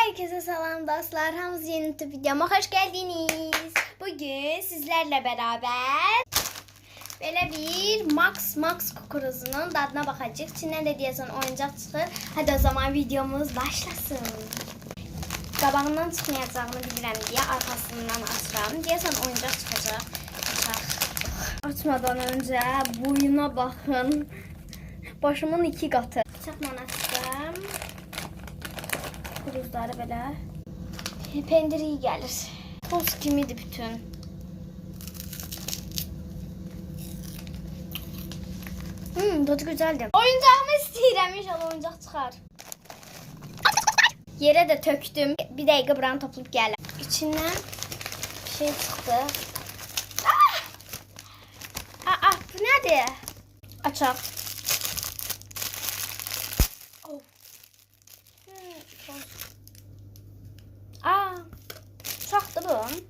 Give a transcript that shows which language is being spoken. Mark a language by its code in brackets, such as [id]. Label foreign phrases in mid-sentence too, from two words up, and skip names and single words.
[tr] Herkese selam dostlar. Hamz yeni YouTube videoma hoş geldiniz. Bugün sizlerle beraber böyle bir Max kukuruzunun tadına bakacağız. İçinden de diyesen oyuncak çıkır. Hadi o zaman videomuz başlasın. [az] Qabağından çıxmayacağını bilirəm deyə arxasından açıram. Deyəsən oyuncaq çıxacaq. [tr] Açmadan önce boyuna bakın. [az] Başımın 2 qatı. Bıçaqla açdım. Kuruzları belə. Pendir iyi gəlir. Toz kimidir bütün. [tr] Tadı güzeldi. [az] Oyuncağımı istəyirəm. İnşallah oyuncaq çıxar. [tr] Yere de töktüm. Bir dakika buranı toplayıp geldim. İçinden bir şey çıktı. Bu nedir? Açak. Uçaktı bu.